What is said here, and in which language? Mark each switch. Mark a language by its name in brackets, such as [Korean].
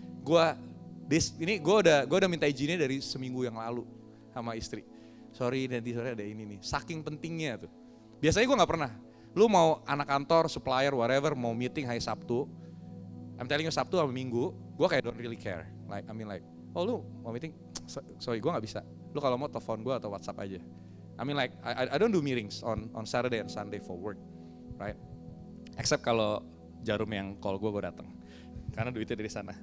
[Indonesian] Gua udah minta izinnya dari seminggu yang lalu sama istri. Sorry nanti sore ada ini nih. Saking pentingnya tuh. Biasanya gua nggak pernah. Lu mau anak kantor, supplier, whatever, mau meeting hari Sabtu, [English] I'm telling you [Indonesian] Sabtu sama Minggu, gua kayak [English] don't really care. Like I mean like, [Indonesian] oh lu mau meeting? Sorry gua nggak bisa. Lu kalau mau telepon gua atau WhatsApp aja. [English] I mean like I don't do meetings on Saturday and Sunday for work, right? [Indonesian] Except kalau Jarum yang call gue datang, karena duitnya dari sana.